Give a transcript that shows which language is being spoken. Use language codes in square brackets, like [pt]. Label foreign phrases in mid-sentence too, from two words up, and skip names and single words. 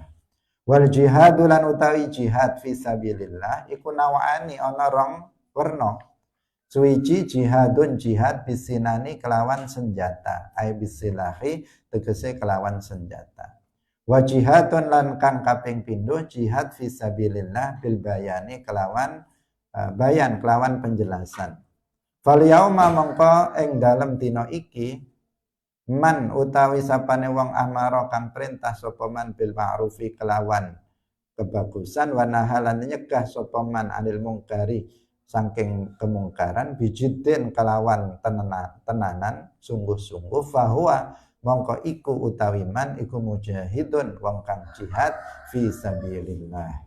[jv] Wal jihadu lan utawi jihad [ar] في سبيل الله [jv] iku nawani ana rong werna. Suwiji jihadun jihad bisinani kelawan senjata, [ar] أي بالسلاح [jv] tegese kelawan senjata. [ar] وجهاد [jv] lan kang kaping pindho jihad [ar] في سبيل الله بالبيان [jv] kelawan bayan kelawan penjelasan. [ar] فاليوم [jv] mongko ing dalem dina iki man utawi sapane wong amara kang perintah sapa man [ar] بالمعروف [jv] kelawan kebagusan [ar] ونهى [jv] nyegah sapa man [ar] عن المنكر [jv] saking kemungkaran bijiddin kelawan tenanan sungguh-sungguh fahuwa mongko iku utawi man iku mujahidun wong kang jihad [ar] في سبيل الله.